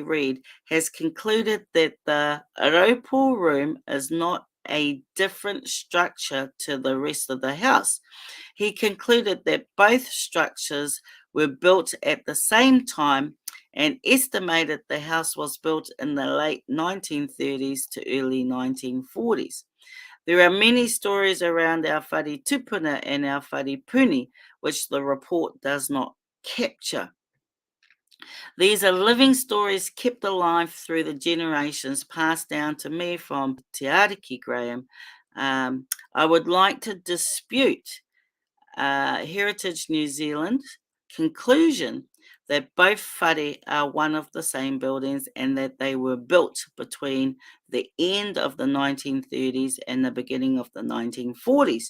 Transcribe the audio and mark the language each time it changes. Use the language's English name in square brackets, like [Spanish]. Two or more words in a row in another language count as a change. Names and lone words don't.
[English] Reid has concluded that the Ropo room is not a different structure to the rest of the house. He concluded that both structures were built at the same time and estimated the house was built in the late 1930s to early 1940s. There are many stories around our [Māori] whare tupuna [English] and our [Māori] whare puni, [English] which the report does not capture. These are living stories kept alive through the generations, passed down to me from Te Ariki Graham. I would like to dispute Heritage New Zealand conclusion that both whare are one of the same buildings and that they were built between the end of the 1930s and the beginning of the 1940s.